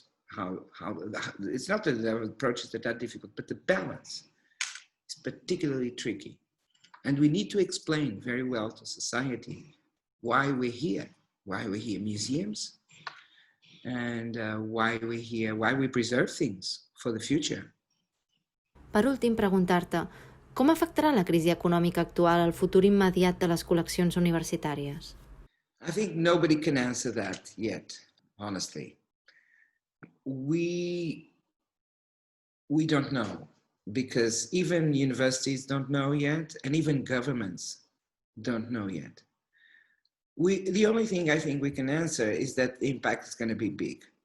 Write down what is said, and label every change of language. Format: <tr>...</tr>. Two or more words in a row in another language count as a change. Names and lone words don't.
<en>How it's not that there are approaches that are difficult, but the balance is particularly tricky. And we need to explain very well to society why we're here, museums, and why we're here, why we preserve things for the future.</en> <ca>Per últim, preguntar-te, com afectarà la crisi econòmica actual al futur immediat de les col·leccions universitàries?</ca> <en>I think nobody can answer that yet, honestly. We don't know, because even universities don't know yet, and even governments don't know yet. The only thing I think we can answer is that the impact is going to be big.</en>